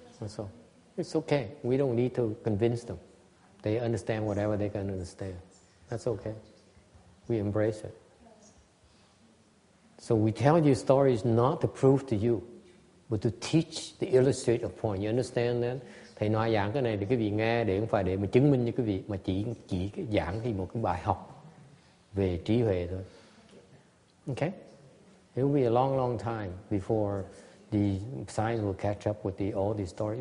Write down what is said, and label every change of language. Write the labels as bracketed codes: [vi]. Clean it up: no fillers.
[en] That's all. It's okay. We don't need to convince them. They understand whatever they can understand. That's okay. We embrace it. So we tell you stories not to prove to you, but to teach, to illustrate a point. You understand that? [vi] Thầy nói giảng cái này thì quý vị nghe để không phải để mà chứng minh cho quý vị, mà chỉ giảng thì một cái bài học về trí huệ thôi. [en] Okay? It will be a long, long time before the science will catch up with all these stories.